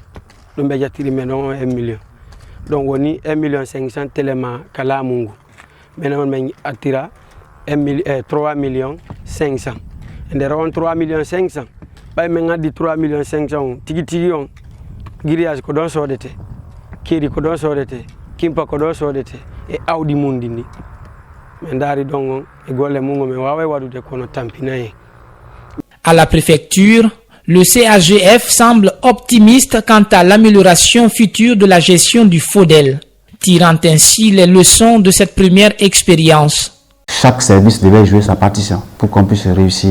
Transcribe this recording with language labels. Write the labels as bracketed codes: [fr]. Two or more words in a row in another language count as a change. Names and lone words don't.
[ff] Dum be jattiri men don 1 million. donc woni 1 500 000 telema kala mungu maintenant men attira 3 500 000 nder on 3 500 000 bay men addi 3 500 000 tigi tigi on grillage ko don sodete kedi ko don sodete kimpa ko don sodete e awdi mundi ndi men dari donc e golle mungo men wawa wadude kono tampinaye. [fr] À la préfecture, le CAGF semble optimiste quant à l'amélioration future de la gestion du FODEL, tirant ainsi les leçons de cette première expérience. Chaque service devait jouer sa partition pour qu'on puisse réussir.